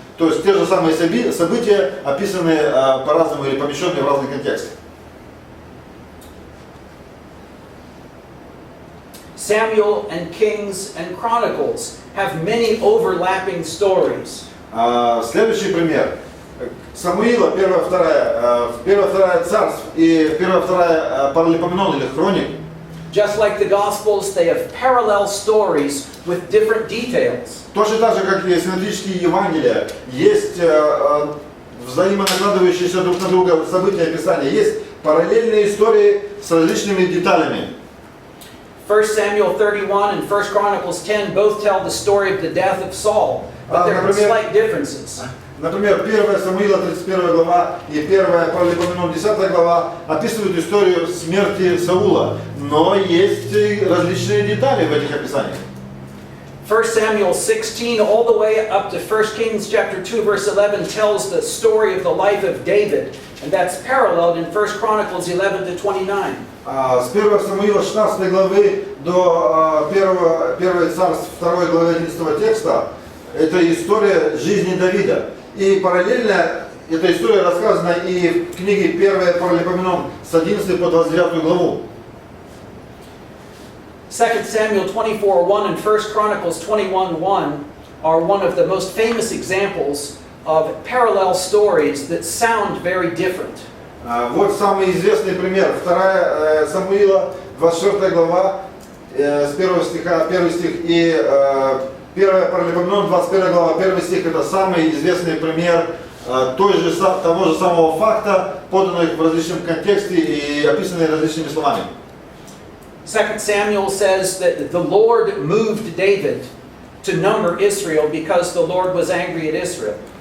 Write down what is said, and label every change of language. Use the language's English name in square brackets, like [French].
[Russian] То есть те же самые события, описанные по-разному или помещенные в разный контекст. [English] Samuel and Kings and Chronicles have many overlapping stories. [Russian] Следующий пример. Самуила, 1-2 царств и 1-2 Паралипоменон или Хроник. [English] Just like the Gospels, they have parallel stories with different details. [Russian] Точно так же, как и синоптические Евангелия, есть взаимонакладывающиеся друг на друга события описания, есть параллельные истории с различными деталями. [English] 1 Samuel 31 and 1 Chronicles 10 both tell the story of the death of Saul, but there are slight differences. [Russian] Например, 1 Самуила, 31 глава и 1 Паралипоменон, 10 глава описывают историю смерти Саула, но есть различные детали в этих описаниях. [English] 1 Samuel 16 all the way up to 1 Kings chapter 2 verse 11 tells the story of the life of David, and that's paralleled in 1 Chronicles 11 to 29. [Russian] С 1 Самуила 16 главы до 1 Царств 2 главы 11 текста это история жизни Давида. И параллельно эта история рассказана и в книге 1 Паралипоменон с 11 по 29 главу. [English] 2 Samuel 24:1 and 1 Chronicles 21:1 are one of the most famous examples of parallel stories that sound very different. [Russian] Вот самый известный пример. 2 Самуила, 24 глава, с 1 стиха, 1 стих, и 1 Паралипоменон, 21 глава, 1 стих, это самый известный пример того же самого факта, поданных в различном контексте и описанные различными словами. [English] 2 Samuel says that the Lord moved David to number Israel because the Lord was angry at Israel.